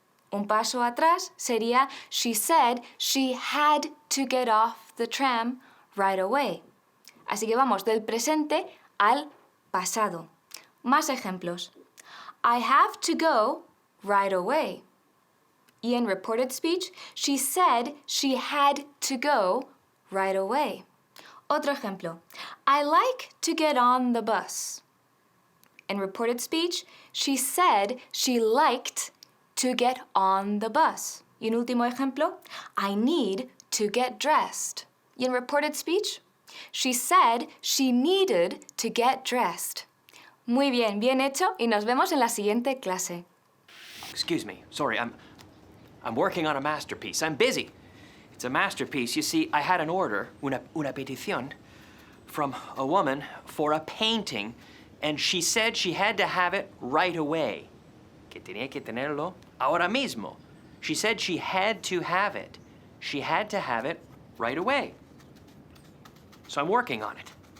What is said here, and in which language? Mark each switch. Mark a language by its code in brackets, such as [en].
[es] Un paso atrás sería [en] she said she had to get off the tram right away. [es] Así que vamos del presente al pasado. Más ejemplos. [en] I have to go right away. [es] Y en [en] reported speech, she said she had to go right away. [es] Otro ejemplo. [en] I like to get on the bus. [es] En [en] reported speech, she said she liked to get on the bus. [es] Y un último ejemplo. [en] I need to get dressed. [es] Y en [en] reported speech, she said she needed to get dressed. [es] Muy bien, bien hecho y nos vemos en la siguiente clase. [en] Excuse me. Sorry, I'm working on a masterpiece. I'm busy. It's a masterpiece. You see, I had an order, [es] una petición, [en] from a woman for a painting, and she said she had to have it right away. [es] Que tenía que tenerlo ahora mismo. [en] She said she had to have it. She had to have it right away. So I'm working on it.